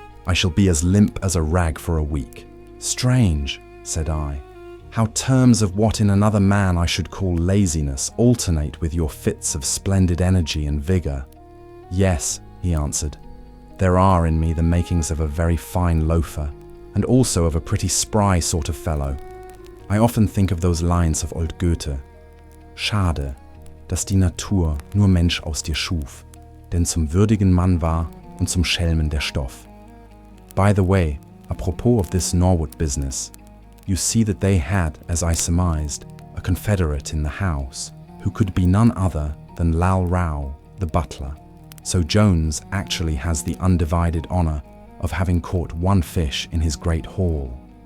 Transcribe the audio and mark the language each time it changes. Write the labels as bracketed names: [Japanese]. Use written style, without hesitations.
[English] I shall be as limp as a rag for a week. Strange, said I, how terms of what in another man I should call laziness alternate with your fits of splendid energy and vigour. Yes, he answered, there are in me the makings of a very fine loafer, and also of a pretty spry sort of fellow. I often think of those lines of old Goethe. [German] Schade, dass die Natur nur Mensch aus dir schuf, denn zum würdigen Mann war und zum Schelmen der Stoff. [English] By the way, apropos of this Norwood business, you see that they had, as I surmised, a confederate in the house, who could be none other than Lal Rao, the butler. So Jones actually has the undivided honour of having caught one fish in his great haul.